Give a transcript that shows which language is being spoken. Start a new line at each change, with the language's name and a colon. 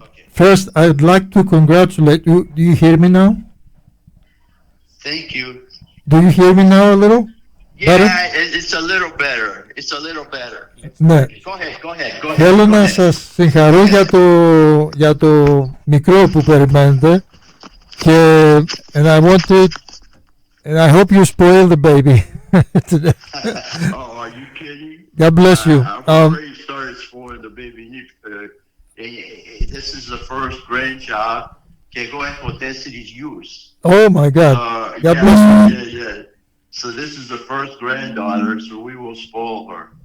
English: First, I'd like to congratulate you. Do you hear me now? Thank you. Do you hear me now a little? Yeah, Better? it's a little better. It's a little better.
Greek: Ναι.
English: Go ahead.
Greek: Θέλω να σας συγχαρώ για το μικρό που περιμένετε και
English: and I hope you spoil the baby today. Oh, are you kidding? God bless you. I've already started spoiling the baby. This is the first grandchild que
Greek: εγώ έχω 4 γιους.
English: Oh my God. God bless you. Yeah. So this is the first granddaughter, so we will spoil her.